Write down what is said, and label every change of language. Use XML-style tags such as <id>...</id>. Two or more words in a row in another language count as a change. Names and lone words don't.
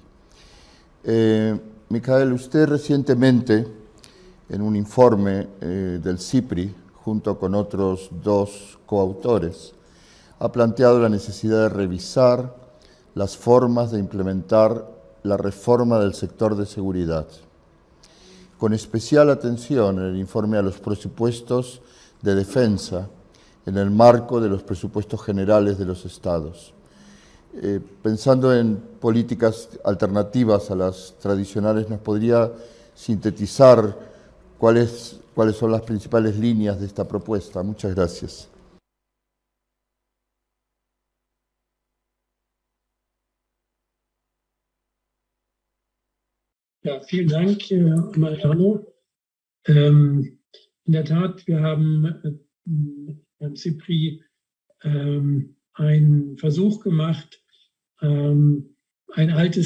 <es>Michael, usted recientemente, en un informe del CIPRI, junto con otros dos coautores, ha planteado la necesidad de revisar las formas de implementar la reforma del sector de seguridad, con especial atención en el informe a los presupuestos de defensa en el marco de los presupuestos generales de los estados. Pensando en políticas alternativas a las tradicionales, ¿nos podría sintetizar cuáles son las principales líneas de esta propuesta? Muchas gracias.</es> <de>Ja, vielen Dank, Mariano. In der Tat, wir haben beim CIPRI einen Versuch gemacht, ein altes</de>